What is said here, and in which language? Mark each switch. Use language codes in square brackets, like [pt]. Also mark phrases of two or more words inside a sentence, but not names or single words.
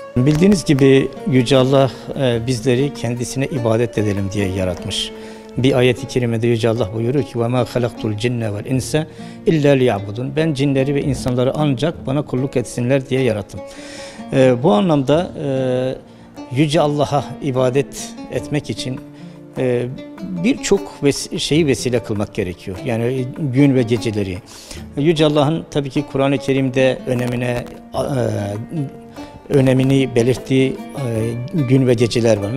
[tr] Bildiğiniz gibi Yüce Allah bizleri kendisine ibadet edelim diye yaratmış. Bir ayet-i kerimede Yüce Allah buyuruyor ki [ar] وَمَا خَلَقْتُ الْجِنَّ وَالْاِنْسَ اِلَّا لِيَعْبُدُونَ [tr] Ben cinleri ve insanları ancak bana kulluk etsinler diye yarattım. Bu anlamda Yüce Allah'a ibadet etmek için birçok şeyi vesile kılmak gerekiyor. Yani gün ve geceleri. Yüce Allah'ın tabii ki Kur'an-ı Kerim'de önemini belirttiği gün ve geceler var.